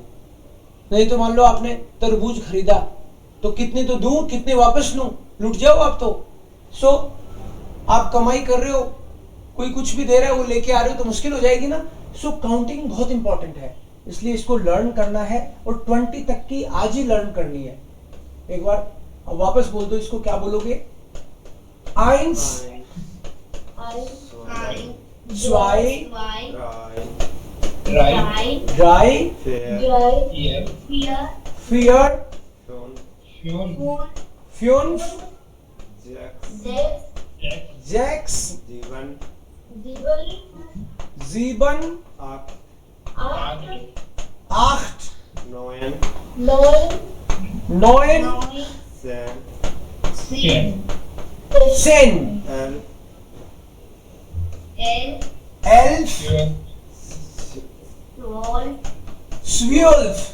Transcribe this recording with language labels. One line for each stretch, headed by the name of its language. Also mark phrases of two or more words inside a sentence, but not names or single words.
Hindi: नहीं तो मान लो आपने तरबूज खरीदा तो कितने तो दूं, कितने वापस लूं, लुट जाओ आप तो। सो आप कमाई कर रहे हो, कोई कुछ भी दे रहा है वो लेके आ रहे हो तो मुश्किल हो जाएगी ना। सो काउंटिंग बहुत इंपॉर्टेंट है, इसलिए इसको लर्न करना है और 20 तक की आज ही लर्न करनी है। एक बार अब वापस बोल दो इसको, क्या बोलोगे,
German: Eins, zwei, drei, vier, fünf, sechs, sieben, acht, neun, 10, 11, 12।